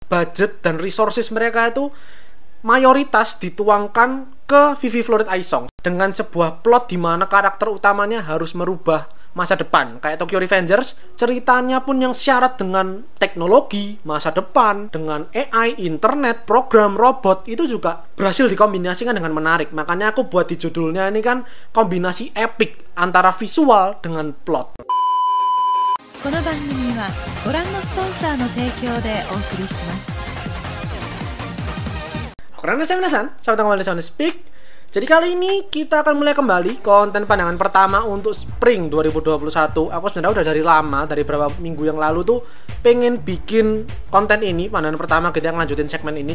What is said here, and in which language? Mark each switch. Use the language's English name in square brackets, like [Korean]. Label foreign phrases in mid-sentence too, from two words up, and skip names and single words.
[Indonesian] budget dan resources mereka itu mayoritas dituangkan ke Vivy Fluorid Aisong dengan sebuah plot di mana karakter utamanya harus merubah masa depan. Kayak Tokyo Revengers, ceritanya pun yang syarat dengan teknologi, masa depan, dengan AI, internet, program, robot, itu juga berhasil dikombinasikan dengan menarik. Makanya aku buat di judulnya ini kan kombinasi epic antara visual dengan plot. [Japanese] この番組はご覧のスポンサーの提供でお送りします。 [Indonesian] Karena saya minasan, sahabat kembali di Sound Speak. Jadi kali ini kita akan mulai kembali konten pandangan pertama untuk Spring 2021. Aku sebenarnya udah dari lama, dari beberapa minggu yang lalu tuh pengen bikin konten ini, pandangan pertama kita yang lanjutin segmen ini.